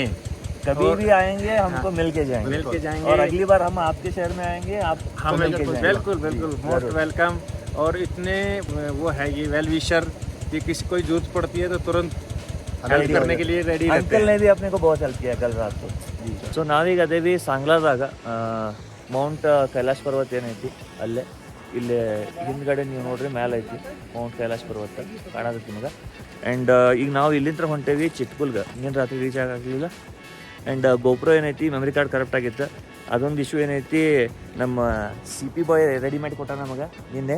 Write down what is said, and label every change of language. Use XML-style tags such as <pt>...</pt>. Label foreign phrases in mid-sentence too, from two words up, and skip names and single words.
<hi>कभी भी आएंगे हमको मिल के जाएंगे और अगली बार हम आपके शहर में आएंगे आप हम बिल्कुल</hi> <en>most welcome.</en> <hi>और इतने वो है ये</hi> <en>well wisher</en> <hi>कि किसी कोई जरूरत पड़ती है तो तुरंत हेल्प करने के लिए रेडी रहते हैं। अंकल ने भी अपने को बहुत हेल्प किया कल रात को जी।</hi> <kn>ಸೊ ನಾವೀಗದೇವಿ ಸಾಂಗ್ಲಾದಾಗ ಮೌಂಟ್ ಕೈಲಾಶ್ ಪರ್ವತ ಏನೈತಿ ಅಲ್ಲೇ ಇಲ್ಲೇ ಹಿಂದ್ಗಡೆ ನೀವು ನೋಡ್ರಿ ಮೇಲೆ ಐತಿ ಮೌಂಟ್ ಕೈಲಾಶ್ ಪರ್ವತ ಕಾಣತೈತಿ ನಿಮಗೆ। ಆ್ಯಂಡ್ ಈಗ ನಾವು ಇಲ್ಲಿಂದ ಹೊಂಟೇವಿ ಚಿಟ್ಕುಲ್ಗೆ, ಇನ್ನೇನು ರಾತ್ರಿ ರೀಚ್ ಆಗಲಿಲ್ಲ। ಆ್ಯಂಡ್ ಗೋಪ್ರೋ ಏನೈತಿ</kn> <en>memory card correct</en> <kn>ಆಗಿತ್ತು, ಅದೊಂದು ಇಶ್ಯೂ ಏನೈತಿ ನಮ್ಮ ಸಿ ಪಿ ಬಾಯ್ ರೆಡಿ ಮಾಡಿ ಕೊಟ್ಟ ನಮಗೆ ನಿನ್ನೆ।</kn>